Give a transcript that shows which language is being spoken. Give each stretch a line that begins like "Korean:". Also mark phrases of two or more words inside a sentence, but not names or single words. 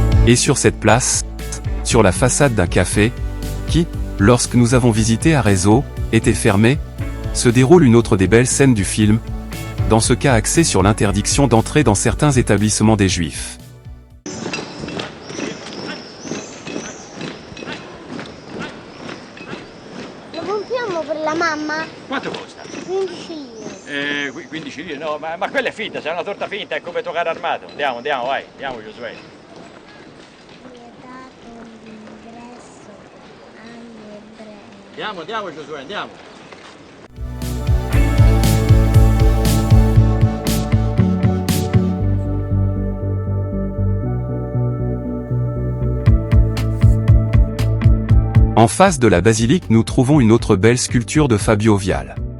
French: Et sur cette place, sur la façade d'un café, qui, lorsque nous avons visité Arezzo, était fermé, se déroule une autre des belles scènes du film, dans ce cas axé sur l'interdiction d'entrer dans certains établissements des Juifs.
Italian: Lo compriamo per la mamma? Quanto costa? 15 lire. 15 lire? No, ma quella è finta, c'è una torta finta, è come toccare armato. Andiamo, vai, andiamo Giosuè. Vietato l'ingresso agli ebrei. Andiamo Giosuè, andiamo.
French: En face de la basilique, nous trouvons une autre belle sculpture de Fabio Vial.